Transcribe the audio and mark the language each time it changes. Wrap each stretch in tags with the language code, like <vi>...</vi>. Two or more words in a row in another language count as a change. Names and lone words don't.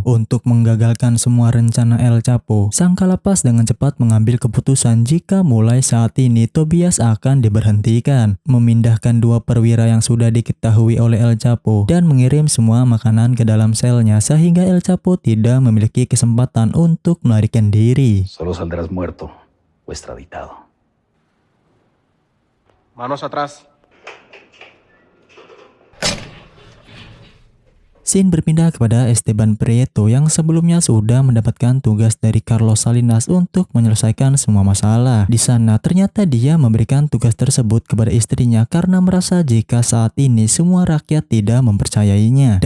<id>Untuk menggagalkan semua rencana El Chapo, sang kalapas dengan cepat mengambil keputusan jika mulai saat ini Tobias akan diberhentikan, memindahkan dua perwira yang sudah diketahui oleh El Chapo, dan mengirim semua makanan ke dalam selnya sehingga El Chapo tidak memiliki kesempatan untuk melarikan diri.</id> <es>Solo saldrás muerto o extraditado. Manos atrás.</es> <id>Scene berpindah kepada Esteban Prieto yang sebelumnya sudah mendapatkan tugas dari Carlos Salinas untuk menyelesaikan semua masalah. Di sana ternyata dia memberikan tugas tersebut kepada istrinya karena merasa jika saat ini semua rakyat tidak mempercayainya.</id>